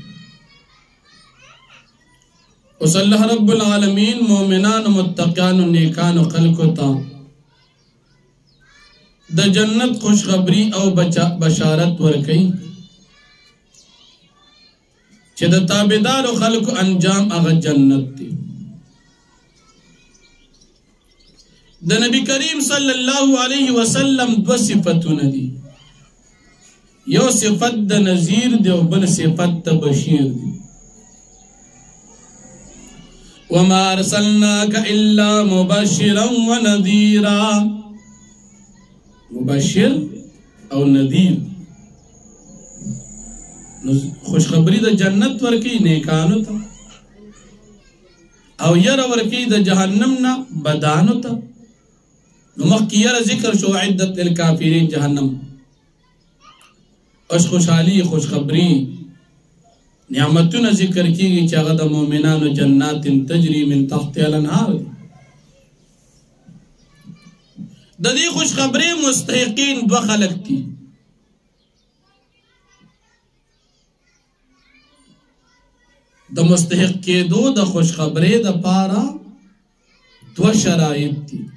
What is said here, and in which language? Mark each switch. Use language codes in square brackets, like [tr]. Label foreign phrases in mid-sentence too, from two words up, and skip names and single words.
[ps] اوس [ar] الله رب العالمین [ps] مؤمنان متقیان نیکان خلقو ته د جنت خوشخبری او بشارت ورکي چې د تابعدارو خلقو انجام هغه جنت دی. د نبی کریم [ar] صلی الله علیه وسلم [ps] دو صفتونه دي، یو صفت د نذیر دی او بل صفت د بشیر دی. [ar] وما ارسلناک الا مبشرا ونذیرا، [ps] مبشر او نذیر خوشخبری د جنت ورکی نیکانو ته او ير ورکی د جهنم نه بدانو ته. نو مخکې ير ذکر شو [ar] عدت للکافرین جهنم، [ps] اش خوشحالی خوشخبری نعمتونه ذکر کیږي چې هغه د مؤمنانو [ar] جنات تجری من تحتها الانهار. [ps] د دې خوشخبری مستحقین دو خلق دي. د مستحق کېدو د خوشخبری د پاره دو شرایط دي.